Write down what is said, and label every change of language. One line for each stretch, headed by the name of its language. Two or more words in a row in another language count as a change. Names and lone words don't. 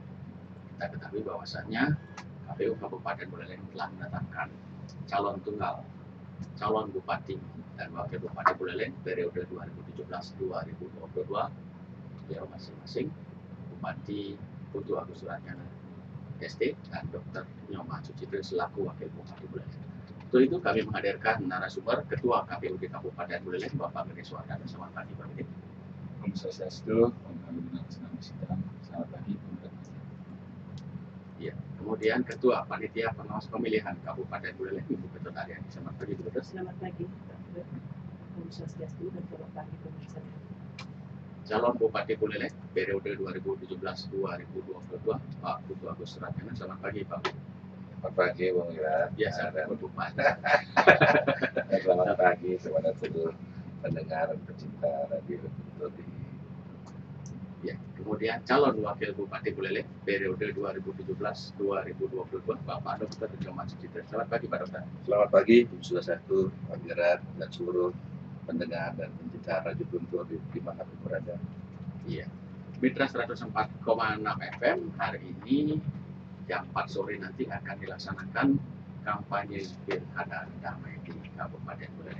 Indonesian: Kita ketahui bahwasannya KPU Kabupaten Buleleng telah menetapkan calon tunggal calon bupati dan wakil bupati Buleleng periode 2017-2022 beliau masing-masing Bupati Putu Agus Suratjana ST dan Dr. Nyoma Sucitri selaku wakil bupati Buleleng. Untuk itu kami menghadirkan narasumber Ketua KPUD Kabupaten Buleleng Bapak Gede Suwardana. Selamat pagi Pak Gede.
Sanskrit: Om Swastiastu, Om Kalibina Senam Sidang.
Indonesian: Selamat pagi, Om. Ya, kemudian Ketua Panitia Pengawas Pemilihan Kabupaten Buleleng Ibu Ketut Aryani. Selamat pagi Bu Ketut. Selamat pagi,
Sanskrit: Om Swastiastu
Indonesian: dan selamat pagi pemirsa. Calon Bupati Buleleng periode 2017-2022 Pak Putu Agus Suratjana. Selamat pagi Pak. Selamat pagi, Bung Ira. Biasa Bupati. Selamat pagi kepada seluruh pendengar pecinta radio di. Ya, kemudian calon wakil Bupati Buleleng periode 2017-2022 Bapak Dr. Nyoma Sucitri. Selamat pagi Pak Dokter. Selamat pagi, Bung Swastiastu, Pak Ira, dan seluruh pendengar dan pencinta Radio Guntur di mana pun berada. Iya, Mitra 104,6 FM hari ini jam 4 sore nanti akan dilaksanakan kampanye Pilkada Damai di Kabupaten Buleleng.